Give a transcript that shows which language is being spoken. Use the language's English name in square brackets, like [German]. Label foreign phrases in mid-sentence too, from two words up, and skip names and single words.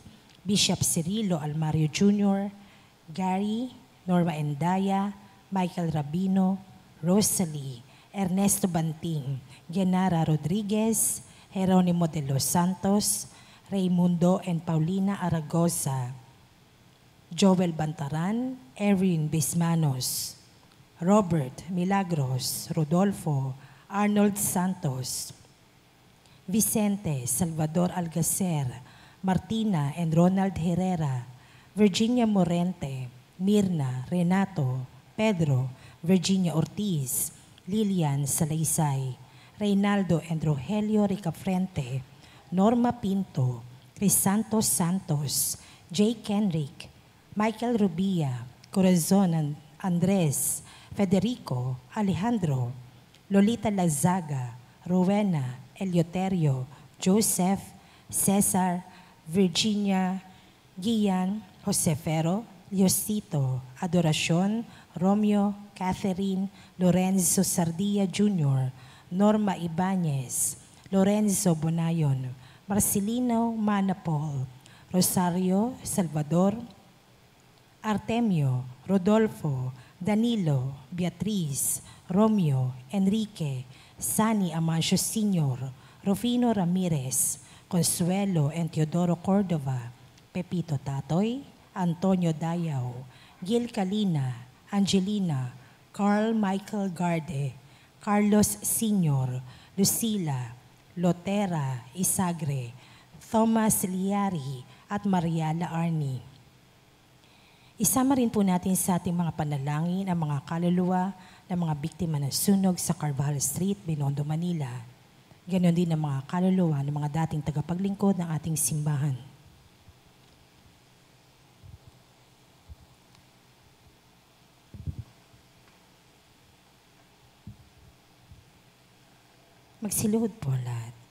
[Filipino] Bishop Cirilo Almario Jr., Gary, Norma Endaya, Michael Rabino, Rosalie, Ernesto Banting, Genara Rodriguez, Jeronimo de los Santos, Raimundo and Paulina Aragosa, Joel Bantaran, Erin Bismanos, Robert Milagros, Rodolfo, Arnold Santos, Vicente Salvador Algacer, Martina and Ronald Herrera, Virginia Morente, Mirna, Renato, Pedro, Virginia Ortiz, Lilian Salaysay, Reynaldo and Rogelio Ricafrente, Norma Pinto, Crisanto Santos, Jake Henrique, Michael Rubia, Corazon Andres, Federico, Alejandro, Lolita Lazaga, Rowena, Eleuterio, Joseph, Cesar, Virginia, Gian, Josefero, Liosito, Adoracion, Romeo, Catherine, Lorenzo Sardia Jr., Norma Ibanez, Lorenzo Bonayon, Marcelino Manapol, Rosario Salvador, Artemio, Rodolfo, Danilo, Beatriz, Romeo, Enrique, Sani Amancio Sr., Rufino Ramirez, Consuelo and Teodoro Cordova, Pepito Tatoy, Antonio Dayaw, Gil Calina, Angelina, Carl Michael Garde, Carlos Sr., Lucila, Lotera Isagre, Thomas Liari, at Mariala Arni. Isama rin po natin sa ating mga panalangin ang mga kaluluwa ng mga biktima ng sunog sa Carvajal Street, Binondo, Manila. Ganon din ang mga kaluluwa ng mga dating tagapaglingkod ng ating simbahan. Magsiluhod po lahat.